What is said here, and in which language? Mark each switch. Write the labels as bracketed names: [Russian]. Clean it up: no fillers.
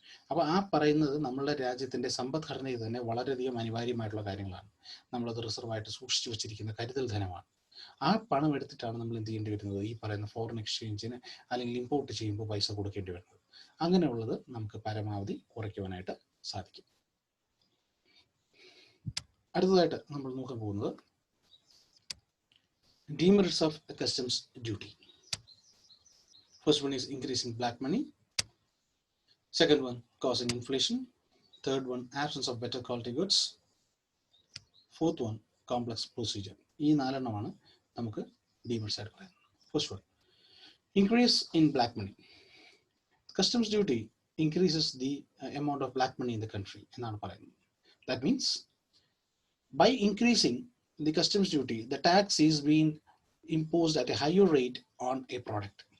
[Malayalam] അപ്പോൾ ആ പറയുന്നത് നമ്മളുടെ രാജ്യത്തിന്റെ സമ്പദ്ഘടനയിൽ തന്നെ വളരെയധികം അനിവാര്യമായിട്ടുള്ള കാര്യങ്ങളാണ്. നമ്മളത് റിസർവായിട്ട് സൂക്ഷിച്ചു വെച്ചിരിക്കുന്ന കരുതൽ ധനമാണ്. ആ പണം എടുത്തിട്ടാണ് നമ്മൾ എന്ത് ചെയ്യേണ്ടി വരുന്നത്? ഈ പറയുന്ന ഫോറിൻ എക്സ്ചേഞ്ചിന് അല്ലെങ്കിൽ ഇമ്പോർട്ട് ചെയ്യുമ്പോൾ പൈസ കൊടുക്കേണ്ടി വരുന്നത്. അങ്ങനെയുള്ളത് നമുക്ക് പരമാവധി കുറയ്ക്കുവാനായിട്ട് സാധിക്കും. അടുത്തതായിട്ട് നമ്മൾ നോക്കാൻ പോകുന്നത് [English] demerits of customs duty. First one is increasing black money. Second one, causing inflation. Third one, absence of better quality goods. Fourth one, complex procedure. [Malayalam] ഈ നാലെണ്ണമാണ് നമുക്ക് demerits ആയിട്ട് പറയുന്നത്. [English] First one, increase in black money. Customs duty increases the amount of black money in the country [Malayalam] എന്നാണ് പറയുന്നത്. [English] That means by increasing the customs duty, the tax is being imposed at a higher rate on a product.